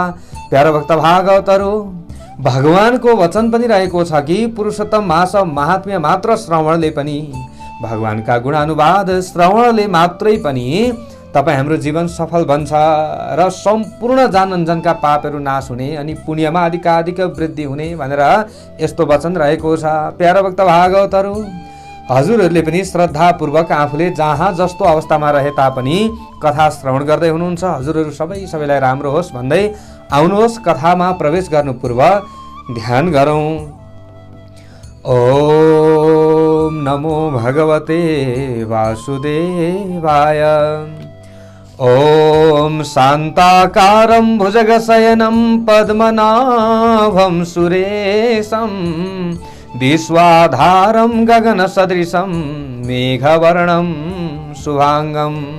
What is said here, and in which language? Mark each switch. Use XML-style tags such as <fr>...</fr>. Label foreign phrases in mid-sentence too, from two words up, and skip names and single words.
<ne>प्यारो भक्त भागवतहरू, भगवानको वचन पनि रहेको छ कि पुरुषोत्तम मास महात्म्य मात्र श्रवणले पनि भगवानका गुणानुवाद श्रवणले मात्रै पनि तपाई हाम्रो जीवन सफल बन्छ र सम्पूर्ण जानअनजानका पापहरू नाश हुने अनि पुण्यमा अधिकाधिक वृद्धि हुने भनेर यस्तो वचन रहेको छ। प्यारो भक्त भागवतहरू, हजुरहरूले पनि श्रद्धापूर्वक आफूले जहाँ जस्तो अवस्थामा रहे तापनि कथा श्रवण गर्दै हुनुहुन्छ। हजुरहरू सबैलाई राम्रो होस् भन्दै आउनुहोस् कथामा प्रवेश गर्नु पूर्व ध्यान गरौँ।</ne> <sa>ओम नमो भगवते वासुदेवाय। ओम शान्ताकारं भुजगशयनं पद्मनाभं सुरेशं विश्वाधारं गगनसदृशं मेघवर्णं शुभांगं</sa>